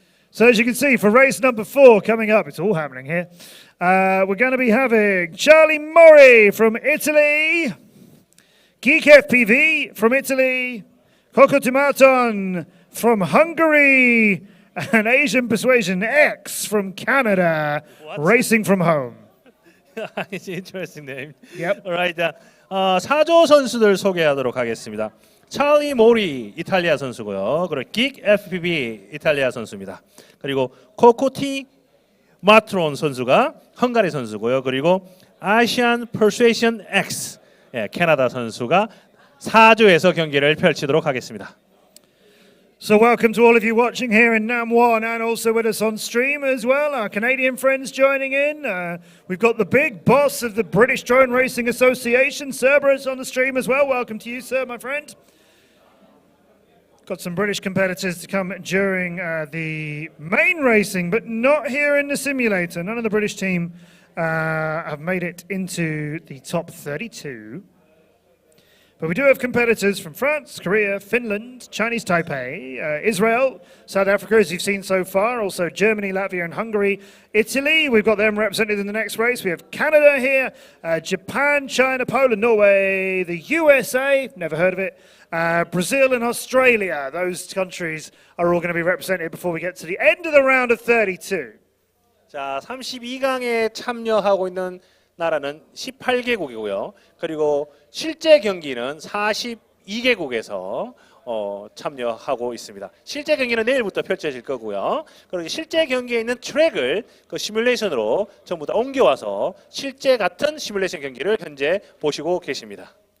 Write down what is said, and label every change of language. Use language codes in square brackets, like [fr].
[en] So as you can see, for race number 4 coming up, it's all happening here. We're going to be having Charlie Mori from Italy, Geek FPV from Italy, Coco Tomaton from Hungary, and Asian Persuasion X from Canada, racing from home. It's an interesting name. Yep. Alright. [ko] 4조 선수들 소개하도록 하겠습니다. 찰리 모리 이탈리아 선수고요. 그리고 긱 FPV 이탈리아 선수입니다. 그리고 코코티 마트론 선수가 헝가리 선수고요. 그리고 아시안 퍼수에이션 X 캐나다 선수가 4조에서 경기를 펼치도록 하겠습니다. [en] So welcome to all of you watching here in Nam1 and also with us on stream as well. Our Canadian friends joining in. We've got the big boss of the British Drone Racing Association, Cerberus, on the stream as well. Welcome to you, sir, my friend. Got some British competitors to come during the main racing, but not here in the simulator. None of the British team have made it into the top 32. But we do have competitors from France, Korea, Finland, Chinese Taipei, Israel, South Africa, as you've seen so far, also Germany, Latvia, and Hungary. Italy, we've got them represented in the next race. We have Canada here, Japan, China, Poland, Norway, the USA, never heard of it, Brazil and Australia. Those countries are all going to be represented before we get to the end of the round of 32. [ko] 자, 32강에 참여하고 있는 나라는 18개국이고요. 그리고 실제 경기는 42개국에서 참여하고 있습니다. 실제 경기는 내일부터 펼쳐질 거고요. 그리고 실제 경기에 있는 트랙을 그 시뮬레이션으로 전부 다 옮겨와서 실제 같은 시뮬레이션 경기를 현재 보시고 계십니다.